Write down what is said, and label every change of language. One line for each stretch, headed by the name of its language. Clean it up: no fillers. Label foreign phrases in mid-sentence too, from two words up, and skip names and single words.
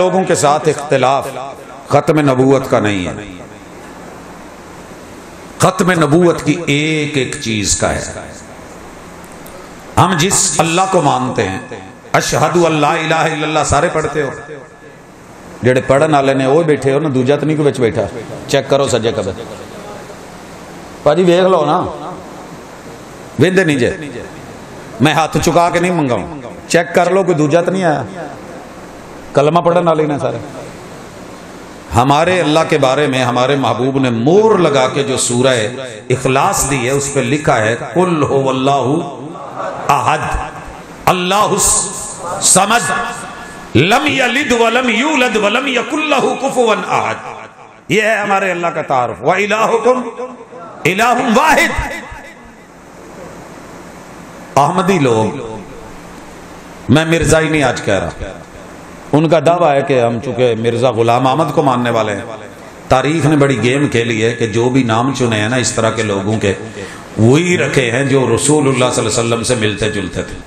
Urdu: ہمارا ان لوگوں کے ساتھ اختلاف ختم نبوت کا نہیں ہے، ختم نبوت کی ایک ایک چیز کا ہے۔ ہم جس اللہ کو مانتے ہیں،
Arabic: اشہد اللہ الہ الا اللہ
Punjabi: سارے پڑھتے ہو، جڑے پڑھن والے نے وہ بیٹھے ہو نا، دوجا تو نہیں کوئی بچ بیٹھا، چیک کرو سجے کبے پاجی ویکھ لو نا، ویندے نہیں جے، میں ہاتھ چکا کے نہیں منگاؤں، چیک کر لو کوئی دوجا تو نہیں آیا، کلمہ پڑھن والے نے سارے۔
Urdu: ہمارے اللہ کے بارے میں ہمارے محبوب نے مور لگا کے جو سورہ اخلاص دی ہے اس پہ لکھا ہے
Arabic: قل هو اللہ احد اللہ الصمد لم یلد ولم یولد ولم یکن لہ کفوا احد۔
Urdu: یہ ہے ہمارے اللہ کا تعارف،
Arabic: وَإِلَٰهُكُمْ إِلَٰهٌ وَاحِدٌ۔
Urdu: احمدی لوگ، میں مرزائی نہیں آج کہہ رہا، ان کا دعویٰ ہے کہ ہم چونکہ مرزا غلام احمد کو ماننے والے ہیں، تاریخ نے بڑی گیم کھیلی ہے کہ جو بھی نام چنے ہیں نا اس طرح کے لوگوں کے، وہی رکھے ہیں جو رسول اللہ
Arabic: صلی اللہ علیہ وسلم
Urdu: سے ملتے جلتے تھے۔